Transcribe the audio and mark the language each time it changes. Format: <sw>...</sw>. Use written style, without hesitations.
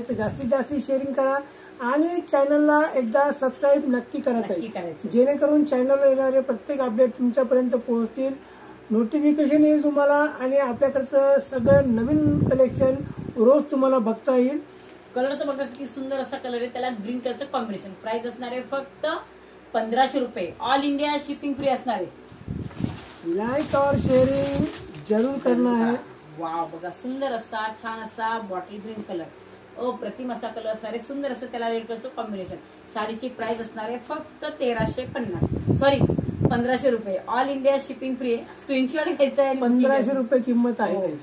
<mr>तर जास्तीत जास्त शेअरिंग करा आणि चॅनलला एकदा सबस्क्राईब नक्की करा ताई, जेणेकरून चॅनलवर येणारे प्रत्येक अपडेट तुमच्यापर्यंत पोहोचतील. नोटिफिकेशन येईल तुम्हाला आणि आपल्याकडचं सगळं नवीन कलेक्शन रोज तुम्हाला बघता येईल. कलर तर बघा किती सुंदर असा कलर आहे, त्याला ग्रीन कलरचं कॉम्बिनेशन. प्राइस असणार आहे फक्त 1500 रुपये, ऑल इंडिया शिपिंग फ्री असणार आहे.</mr> <hi>लाईक और शेअरिंग जरूर करना है.</hi> <mr>वाव, बघा सुंदर असा छान असा बॉटल ग्रीन कलर, अप्रतिम असा कलर असणार आहे. सुंदर असं त्याला रेड कलरचं कॉम्बिनेशन. साडीची प्राइस असणार आहे फक्त 1500 रुपये, ऑल इंडिया शिपिंग फ्री आहे. स्क्रीनशॉट घ्यायचा आहे. 1500 रुपये किंमत आहे.</mr>